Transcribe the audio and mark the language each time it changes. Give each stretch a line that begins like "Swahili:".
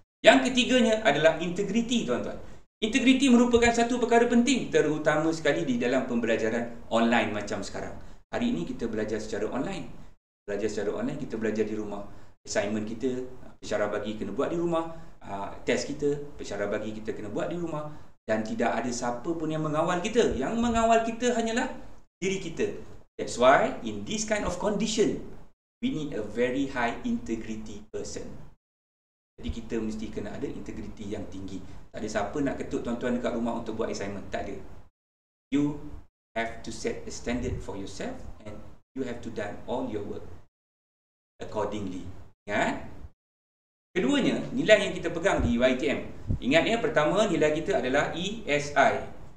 Malay: Yang ketiganya adalah integriti, tuan-tuan. Integriti merupakan satu perkara penting, terutama sekali di dalam pembelajaran online macam sekarang. Hari ini kita belajar secara online. Belajar secara online, kita belajar di rumah. Assignment kita, pensyarah bagi kena buat di rumah. Test kita, pensyarah bagi kita kena buat di rumah. Dan tidak ada siapa pun yang mengawal kita. Yang mengawal kita hanyalah diri kita.
English: That's why in this kind of condition, we need a very high integrity person.
Malay: Jadi kita mesti kena ada integriti yang tinggi. Tak ada siapa nak ketuk tuan-tuan dekat rumah untuk buat assignment. Tak ada.
English: You have to set a standard for yourself and you have to done all your work accordingly.
Malay: Ingat? Keduanya, nilai yang kita pegang di UiTM. Ingat ya, pertama nilai kita adalah ESI.